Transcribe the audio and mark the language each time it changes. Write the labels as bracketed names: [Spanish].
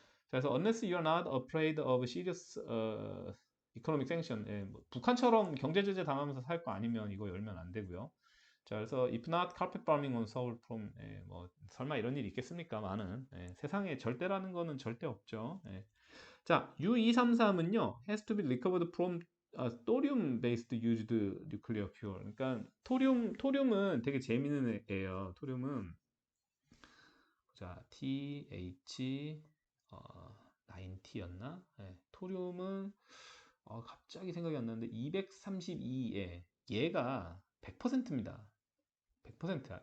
[Korean] 그래서 [English] unless you are not afraid of serious economic sanction, [Korean] 예, 뭐 북한처럼 경제 제재 당하면서 살 거 아니면 이거 열면 안 되고요. 자, 그래서 [English] if not carpet bombing on Seoul from, [Korean] 예, 뭐 설마 이런 일이 있겠습니까? 많은 세상에 절대라는 거는 절대 없죠. 예. 자, U233은요, [English] has to be recovered from thorium based used nuclear fuel. [Korean] 그러니까 토륨은 되게 재밌는 애예요. 토륨은 자, TH 9T였나? 네, 토륨은 갑자기 생각이 안 나는데 232에 얘가 100%입니다. 100%야.